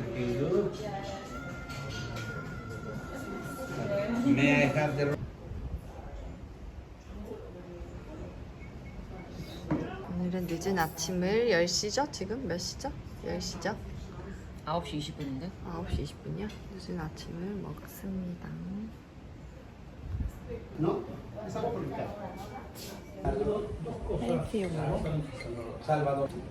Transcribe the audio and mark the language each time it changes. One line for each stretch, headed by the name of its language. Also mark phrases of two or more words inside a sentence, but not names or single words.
Korean: 오늘은 늦은 아침을 10시죠? 지금 몇 시죠? 10시죠? 9시 20분인데? 9시 20분이요? 늦은 아침을 먹었습니다.
Spanish: ¿No? Estamos por el carro.
Korean: 헬스용으로. Salvador.